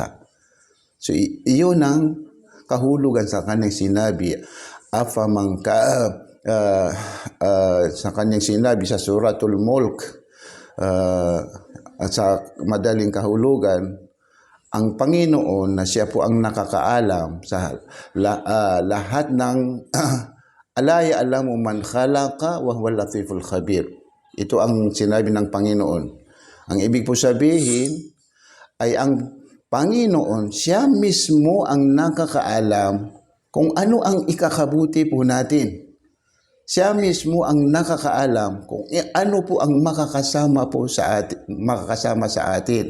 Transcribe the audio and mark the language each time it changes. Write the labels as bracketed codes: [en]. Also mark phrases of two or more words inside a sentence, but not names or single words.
[tl] So, iyon ang kahulugan sa kanyang sinabi, sa kanyang sinabi sa Suratul Mulk, sa madaling kahulugan, ang Panginoon na siya po ang nakakaalam sa lahat ng [ar] ألا يعلم من خلق وهو اللطيف الخبير. [tl] Ito ang sinabi ng Panginoon. Ang ibig po sabihin ay ang Panginoon, siya mismo ang nakakaalam kung ano ang ikakabuti po natin. Siya mismo ang nakakaalam kung ano po ang makakasama sa atin.